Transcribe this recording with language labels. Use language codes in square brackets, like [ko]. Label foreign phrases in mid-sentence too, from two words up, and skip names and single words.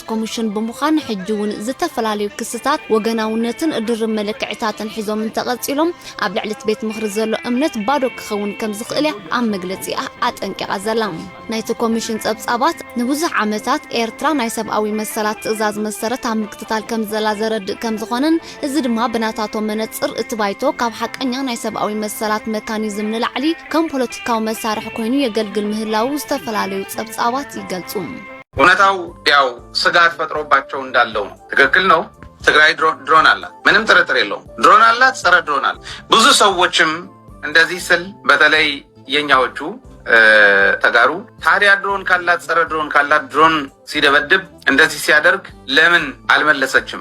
[ti] ኮሚሽን ብምዃን ሕጂ እውን ዝተፈላለዩ ክስታት ወገናውነትን ድርብ መለክዕታትን ሒዞም እንተቐጺሎም ኣብ ልዕሊ እቲ ቤት ምኽሪ ዘሎ እምነት ባዶ ክኸውን ከም ዝኽእል ኣብ መግለጺኣ ኣጠንቂቓ ዘላ። ናይቲ ኮሚሽን ጸብጻባት ንብዙሕ ዓመታት ኤርትራ ናይ ሰብኣዊ መሰላት ትእዛዝ መሰረት ኣብ ምክትታል ከም ዘላ ዘረድእ ከም ዝኾነን እዚ ድማ ብናታቶ መነጽር እቲ ባይቶ ካብ ሓቀኛ ናይ ሰብኣዊ መሰላት መካኒዝም ንላዕሊ ከም ፖለቲካዊ መሳርሒ ኮይኑ የገልግል ምህላው ዝተፈላለዩ ጸብጻባት ይገልጹ። [am] እውነታው ያው ስጋት ፈጥሮባቸው እንዳለው ነው። ትክክል ነው። ትግራይ ድሮን አላት፣ ምንም ጥርጥር የለውም። ድሮን አላት፣ ጸረ ድሮን አላት። ብዙ ሰዎችም እንደዚህ ስል በተለይ የኛዎቹ ተጋሩ ታዲያ ድሮን ካላት ጸረ ድሮን ካላት ድሮን ሲደበድብ እንደዚህ ሲያደርግ ለምን አልመለሰችም?